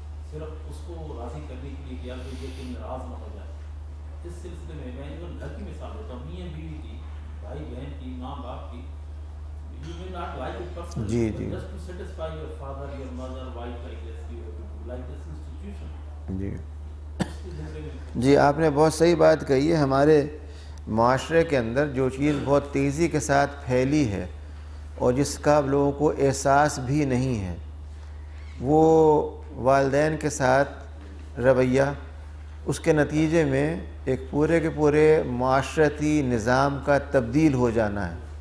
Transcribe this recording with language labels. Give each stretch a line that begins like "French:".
Urdu: صرف اس کو راضی کرنے کے لیے کیا کہ یہ ناراض نہ ہو جائے۔ اس سلسلے میں جو گھر کی مثال دیتا ہوں، میاں بیوی کی، بھائی بہن کی، ماں باپ کی،
English: you may not like it personally,
Urdu: جی
English: but
Urdu: جی
English: just to satisfy your father, your mother, wife like this, you have to like this institution.
Urdu: جی جی، آپ نے بہت صحیح بات کہی ہے۔ ہمارے معاشرے کے اندر جو چیز بہت تیزی کے ساتھ پھیلی ہے اور جس کا لوگوں کو احساس بھی نہیں ہے، وہ والدین کے ساتھ رویہ، اس کے نتیجے میں ایک پورے کے پورے معاشرتی نظام کا تبدیل ہو جانا ہے۔